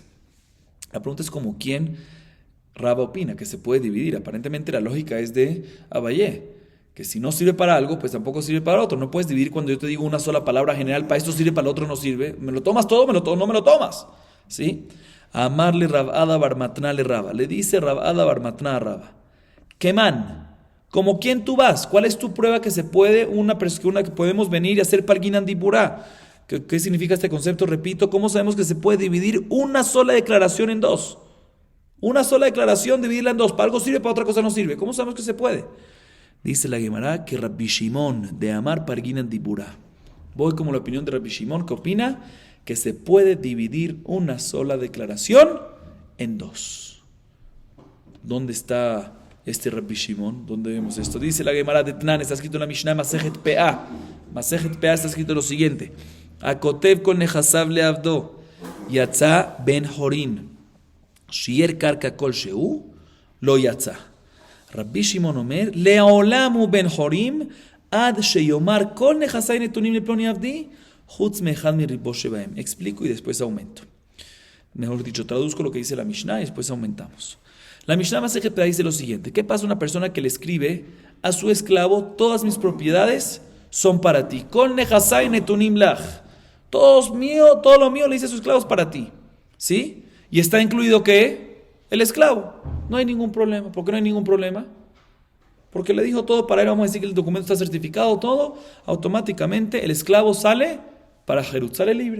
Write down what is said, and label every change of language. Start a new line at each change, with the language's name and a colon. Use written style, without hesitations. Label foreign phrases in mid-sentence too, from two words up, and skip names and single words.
Spanish: La pregunta es como quién Rabba opina que se puede dividir. Aparentemente la lógica es de Abayé, que si no sirve para algo, pues tampoco sirve para otro. No puedes dividir cuando yo te digo una sola palabra general, para esto sirve, para el otro no sirve. ¿Me lo tomas todo? No me lo tomas. ¿Sí?
Aramaic: אמר ליה רבה בר מתנה לרבה.
Spanish: Le dice Rabada Barmatna a Rabba.
Aramaic: Keman,
Spanish: ¿como quién tú vas? ¿Cuál es tu prueba que se puede, que podemos venir y hacer
Aramaic: פלגינן דיבורא?
Spanish: ¿Qué significa este concepto? Repito, ¿cómo sabemos que se puede dividir una sola declaración en dos? Una sola declaración, dividirla en dos. Para algo sirve, para otra cosa no sirve. ¿Cómo sabemos que se puede? Dice la Gemara que Rabbi Shimon
Aramaic: דאמר פלגינן דיבורא.
Spanish: Voy como la opinión de Rabbi Shimon, que opina que se puede dividir una sola declaración en dos. ¿Dónde está este Rabbi Shimon? ¿Dónde vemos esto? Dice la Gemara
Aramaic: דתנן,
Spanish: está escrito en la Mishnah Masejet Peah. Masejet Peah está escrito lo siguiente:
Hebrew: הכותב כל נכסיו לעבדו יצא בן חורין שייר קרקע כל שהוא לא יצא. רבי שמעון אומר לעולם הוא בן חורין עד שיאמר כל נכסיי נתונים לפלוני עבדי חוץ מאחד מריבוא שבהם.
Spanish: Explico y después aumento. Mejor dicho, traduzco lo que dice la Mishnah y después aumentamos. La Mishnah Masejet Peah dice lo siguiente: ¿qué pasa una persona que le escribe a su esclavo, todas mis propiedades son para ti?
Hebrew: כל נכסיי נתונים לך.
Spanish: Todo lo mío le dice a sus esclavos para ti. ¿Sí? Y está incluido ¿qué? El esclavo. No hay ningún problema. ¿Por qué no hay ningún problema? Porque le dijo todo para él. Vamos a decir que el documento está certificado, todo. Automáticamente el esclavo sale para Jerut, sale libre.